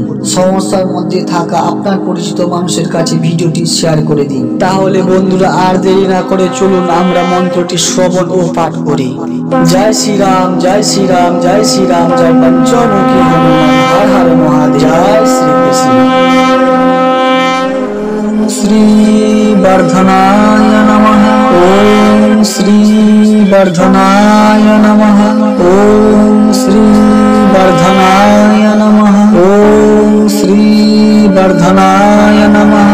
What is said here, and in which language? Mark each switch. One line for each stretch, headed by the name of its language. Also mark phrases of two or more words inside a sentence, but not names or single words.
Bangla: সমস্যার মধ্যে থাকা আপনার পরিচিত মানুষের কাছে ভিডিওটি শেয়ার করে দিন। তাহলে বন্ধুরা, আর দেরি না করে চলুন আমরা মন্ত্রটি শ্রবণ ও পাঠ করি। জয় শ্রী রাম, জয় শ্রী রাম, জয় শ্রী রাম, জয় পঞ্চমুখী হনুমান, হর হর মহাদেব, জয় শ্রী কৃষ্ণ।
Sanskrit: श्री वर्धनाय नमः। ओम श्री वर्धनाय नमः। ओम श्री वर्धनाय नमः। ओम श्री वर्धनाय नमः।